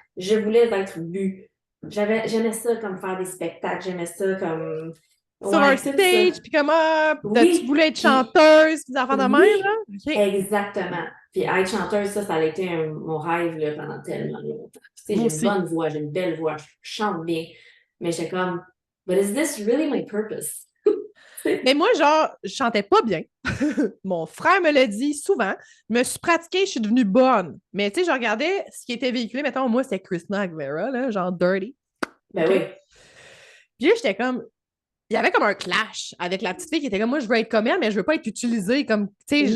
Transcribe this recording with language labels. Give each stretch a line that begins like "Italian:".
French: Je voulais être vue. J'aimais ça comme faire des spectacles, j'aimais ça comme sur un stage, puis comme tu voulais être chanteuse, puis des enfants de même, là? Okay. Exactement. Puis être chanteuse, ça a été mon rêve là, pendant tellement longtemps. Tu sais, j'ai une bonne voix, j'ai une belle voix, je chante bien. Mais j'étais comme,
English: but is this really my purpose?
French: Mais moi, genre, je chantais pas bien. Mon frère me l'a dit souvent. Je me suis pratiquée, je suis devenue bonne. Mais tu sais, je regardais ce qui était véhiculé. Mettons, moi, c'était Christina Aguilera, là, genre Dirty. Ben oui. Puis là, j'étais comme... Il y avait comme un clash avec la petite fille qui était comme, moi, je veux être comme elle, mais je veux pas être utilisée comme, tu sais...